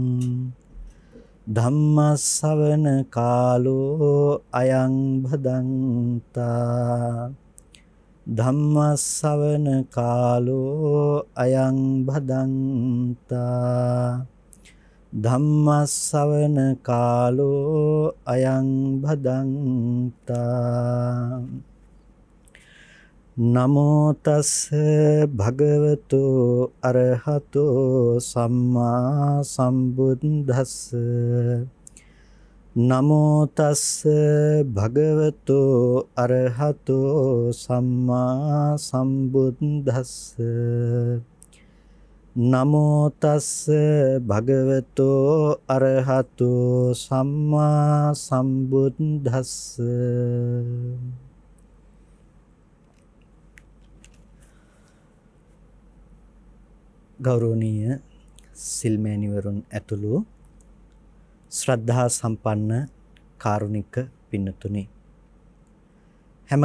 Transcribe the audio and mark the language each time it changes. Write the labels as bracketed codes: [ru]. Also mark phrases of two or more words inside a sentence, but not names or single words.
[pi] ධම්ම ශ්‍රවණ කාලෝ අයං භදන්තා ධම්ම ශ්‍රවණ කාලෝ අයං භදන්තා ධම්ම ශ්‍රවණ කාලෝ අයං භදන්තා නමෝ තස් භගවතු අරහතෝ සම්මා සම්බුද්දස්ස නමෝ තස් භගවතු අරහතෝ සම්මා සම්බුද්දස්ස නමෝ තස් භගවතු අරහතෝ සම්මා සම්බුද්දස්ස. [si] ගෞරවනීය සිල්මෑණිවරුන් ඇතුළු ශ්‍රද්ධා සම්පන්න කාරුණික පින්නතුනි, හැම